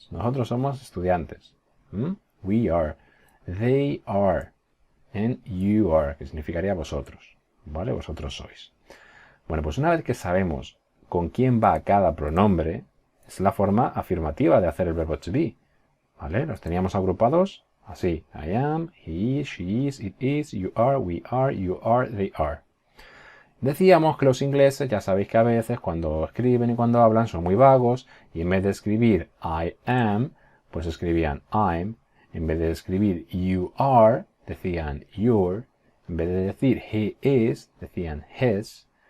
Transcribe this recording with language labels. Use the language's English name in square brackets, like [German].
[Spanish] Nosotros somos estudiantes. [English] We are. They are. And you are, [Spanish] que significaría vosotros. ¿Vale? Vosotros sois. Bueno, pues una vez que sabemos con quién va cada pronombre, es la forma afirmativa de hacer el verbo to be. ¿Vale? Los teníamos agrupados así. [English] I am, he is, she is, it is, you are, we are, you are, they are. [Spanish] Decíamos que los ingleses, ya sabéis que a veces cuando escriben y cuando hablan son muy vagos y en vez de escribir I am, pues escribían I'm. En vez de escribir you are, decían your. En vez de decir he is, decían his.